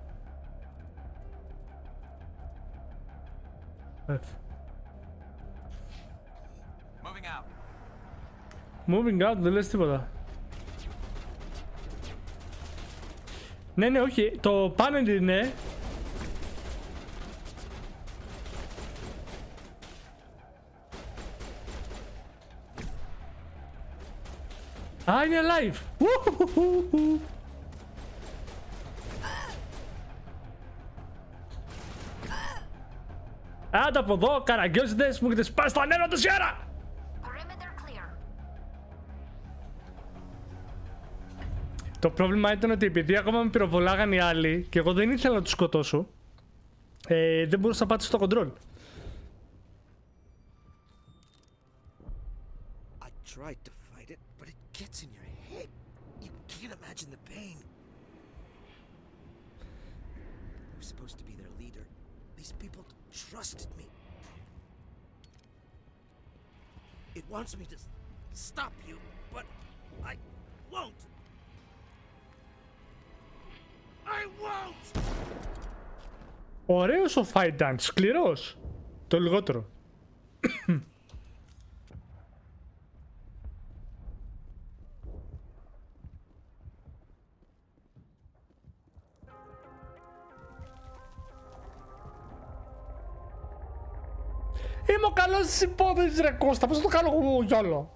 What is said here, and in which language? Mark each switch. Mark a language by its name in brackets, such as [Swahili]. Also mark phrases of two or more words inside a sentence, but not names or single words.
[English] Moving out. Moving out, [Greek] δεν λες τίποτα. Ναι, ναι, όχι, το panel είναι. Α, είναι live! Άντε από εδώ, καραγκιόζητες, μου έχετε σπάσει το νερό τόση ώρα! [English] Perimeter clear. [Greek] Το πρόβλημα ήταν ότι επειδή ακόμα με πυροβολάγαν οι άλλοι και εγώ δεν ήθελα να τους σκοτώσω, δεν μπορούσα να πάτησω το control. [English] I tried to fight it, but it gets in your head. You can't imagine the pain. I was supposed to be their leader. These people trusted me. It wants me to stop you, but I won't. I won't! [Greek] Ωραίος ο [English] fight dance, [Greek] σκληρός. Το λιγότερο. Είμαι ο καλός της υπόθεσης ρε Κώστα, πώς θα το κάνω εγώ γιόλο.